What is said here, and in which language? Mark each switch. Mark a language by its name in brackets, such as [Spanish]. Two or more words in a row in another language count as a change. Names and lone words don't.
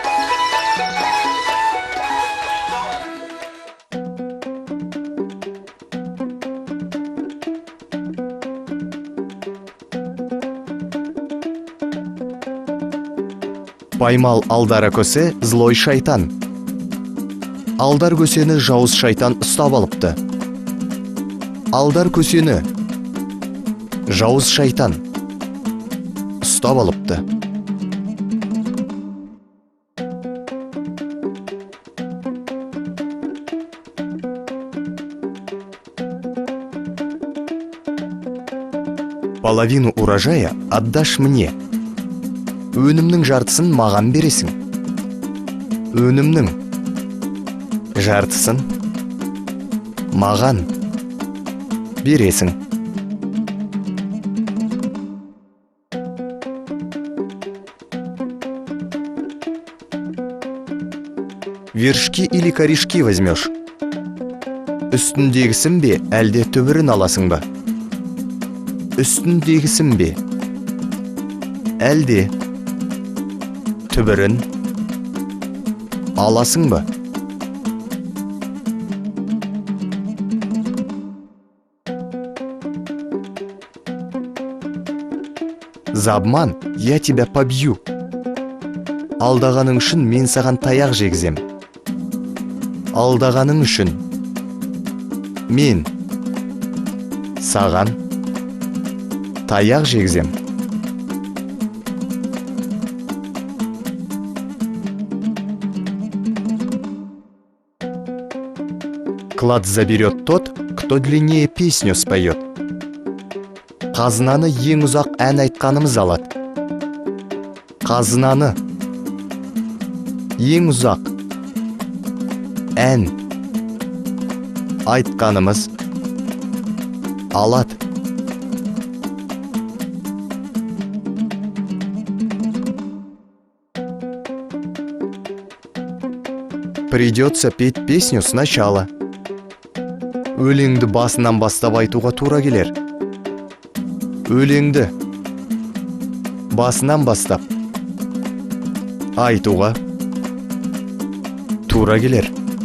[Kazakh] Баймал алдара көсе злой шайтан. Алдар көсені жауыз шайтан ұстап алыпты. Алдар көсені жауыз шайтан ұстап алыпты. [Russian] Половину урожая отдашь мне. [Kazakh] Өнімнің жартысын маған бересің. Өнімнің жартысын маған бересің. [Russian] Вершки или корешки возьмешь? [Kazakh] Үстіндегісін бе, әлде түбірін аласың ба? Үстіндегісін бе, әлде түбірін аласың ба? [Russian] За обман я тебя побью. [Kazakh] Алдағаның үшін мен саған таяқ жегізем. Алдағаның үшін мен саған таяқ жегізем. [Russian] Клад заберет тот, кто длиннее песню споет. [Kazakh] Қазынаны ең ұзақ ән айтқанымыз алады. Қазынаны ең ұзақ ән айтқанымыз алады. [Russian] Придется петь песню сначала. [Kazakh] Өлеңді басынан бастап айтуға тура келер. Өлеңді басынан бастап айтуға тура келер.